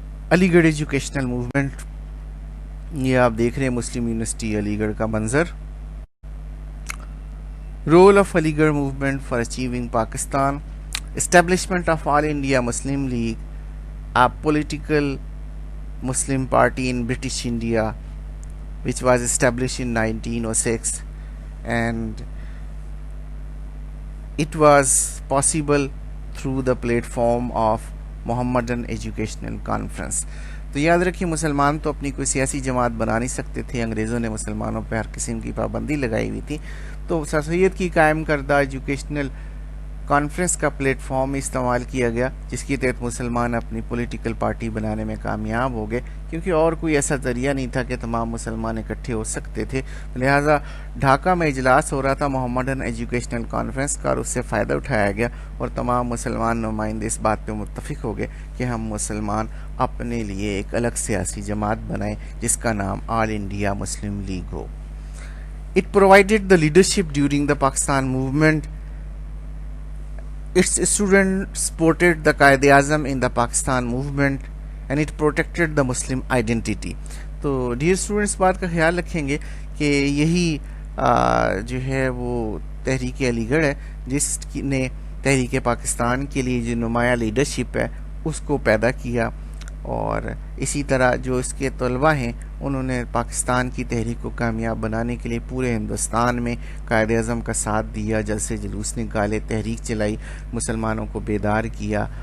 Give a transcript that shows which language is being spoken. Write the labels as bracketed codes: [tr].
[en] Aligarh educational movement, [ur] یہ آپ دیکھ رہے ہیں مسلم یونیورسٹی علی گڑھ کا منظر۔ [en] Role of Aligarh movement for achieving Pakistan, establishment of all India Muslim League, a political Muslim party in British India, which was established in 1906, and it was possible through the platform of Mohammedan Educational Conference. [ur] تو یاد رکھیے مسلمان تو اپنی کوئی سیاسی جماعت بنا نہیں سکتے تھے، انگریزوں نے مسلمانوں پہ ہر قسم کی پابندی لگائی ہوئی تھی، تو سر سید کی قائم کردہ ایجوکیشنل کانفرنس کا پلیٹ فارم استعمال کیا گیا، جس کی تحت مسلمان اپنی پولیٹیکل پارٹی بنانے میں کامیاب ہو گئے، کیونکہ اور کوئی ایسا ذریعہ نہیں تھا کہ تمام مسلمان اکٹھے ہو سکتے تھے. لہٰذا ڈھاکہ میں اجلاس ہو رہا تھا محمدن ایجوکیشنل کانفرنس کا، اور اس سے فائدہ اٹھایا گیا، اور تمام مسلمان نمائندے اس بات پہ متفق ہو گئے کہ ہم مسلمان اپنے لیے ایک الگ سیاسی جماعت بنائیں جس کا نام آل India Muslim league ہو. [en] It provided the leadership during the Pakistan movement. Its students supported the Quaid-e-Azam in the Pakistan movement and it protected the Muslim identity. [ur] تو ڈیئر اسٹوڈنٹس بات کا خیال رکھیں گے کہ یہی جو ہے وہ تحریک علی گڑھ ہے جس نے تحریک پاکستان کے لیے جو نمایاں لیڈرشپ ہے اس کو پیدا کیا، اور اسی طرح جو اس کے طلباء ہیں انہوں نے پاکستان کی تحریک کو کامیاب بنانے کے لیے پورے ہندوستان میں قائد اعظم کا ساتھ دیا، جلسے جلوس نکالے، تحریک چلائی، مسلمانوں کو بیدار کیا.